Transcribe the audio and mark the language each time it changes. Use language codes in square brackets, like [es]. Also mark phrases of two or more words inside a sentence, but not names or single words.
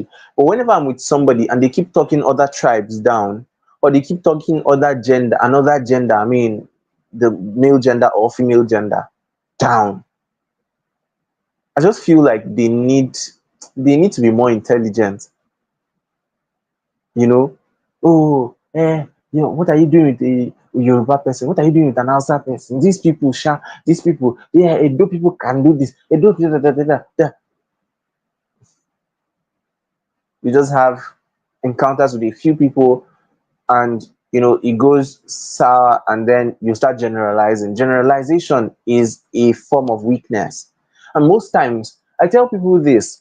[en] But whenever I'm with somebody and they keep talking other tribes down, or they keep talking another gender, I mean the male gender or female gender down, I just feel like they need to be more intelligent, you know. Oh, what are you doing with a Yoruba person? What are you doing with an Hausa person? These people, yeah, Edo people can do this. Edo, da, da, da, da, da. You just have encounters with a few people, and it goes sour, and then you start generalizing. Generalization is a form of weakness, and most times I tell people this.